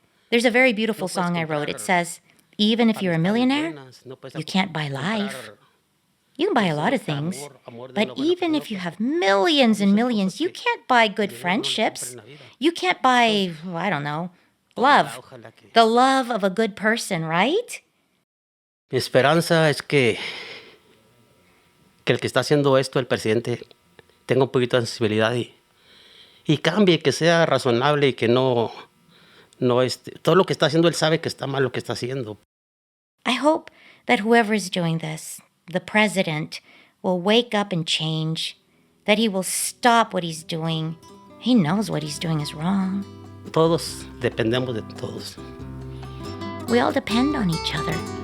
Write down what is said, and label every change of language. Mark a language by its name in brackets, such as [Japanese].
[English] There's a very beautiful song I wrote. It says, even if you're a millionaire, you can't buy life. You can buy a lot of things, but even if you have millions and millions, you can't buy good friendships. You can't buy, I don't know, Love. The love of a good person, right? [Spanish] Mi esperanza es que el que está haciendo esto, el presidente, tenga un poquito de sensibilidad y cambie, que sea razonable y que no todo lo que está haciendo él sabe que está mal lo que está haciendo. [English] I hope that whoever is doing this, the president, will wake up and change, that he will stop what he's doing. He knows what he's doing is wrong. [Spanish] Todos dependemos de todos. [English] We all depend on each other.